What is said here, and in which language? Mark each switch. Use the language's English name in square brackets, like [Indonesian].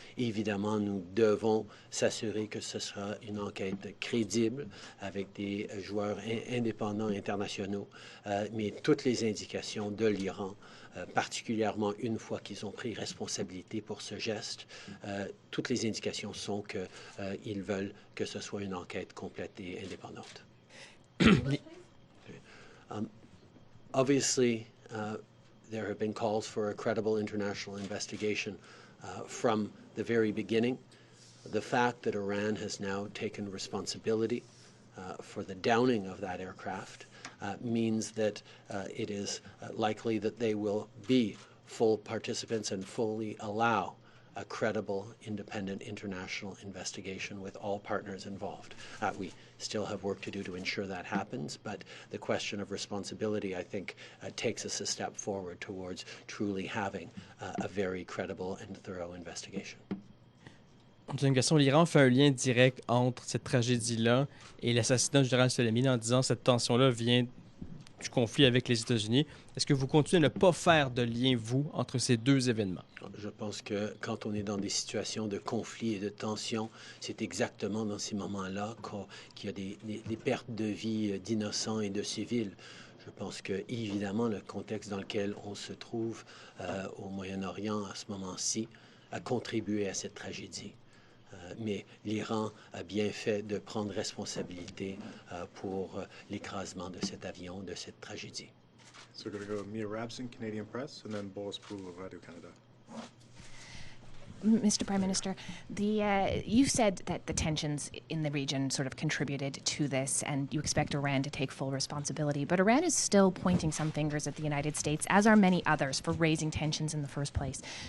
[French] Évidemment, nous devons s'assurer que ce sera une enquête crédible avec des joueurs indépendants internationaux, mais toutes les indications de l'Iran, particulièrement une fois qu'ils ont pris responsabilité pour ce geste, toutes les indications sont qu'ils veulent que ce soit une enquête complète et indépendante. [English] Obviously, there have been calls for a credible international investigation from the very beginning. The fact that Iran has now taken responsibility for the downing of that aircraft means that it is likely that they will be full participants and fully allow a credible, independent international investigation with all partners involved. We still have work to do to ensure that happens, but the question of responsibility, I think, takes us a step forward towards truly having a very credible and thorough investigation. [French] J'ai une question. L'Iran fait un lien direct entre cette tragédie-là et l'assassinat du général Soleimani en disant que cette tension-là vient du conflit avec les États-Unis. Est-ce que vous continuez à ne pas faire de lien, vous, entre ces deux événements? Je pense que quand on est dans des situations de conflit et de tension, c'est exactement dans ces moments-là qu'il y a des pertes de vie d'innocents et de civils. Je pense que, évidemment, le contexte dans lequel on se trouve au Moyen-Orient à ce moment-ci a contribué à cette tragédie. Mais l'Iran a bien fait de prendre responsabilité pour l'écrasement de cet avion, de cette tragédie. [English] So we're going to go Mia Rapson, Canadian Press, and then Boris Poole of Radio Canada. Mr. Prime Minister, you said that the tensions in the region sort of contributed to this, and you expect Iran to take full responsibility. But Iran is still pointing some fingers at the United States, as are many others, for raising tensions in the first place.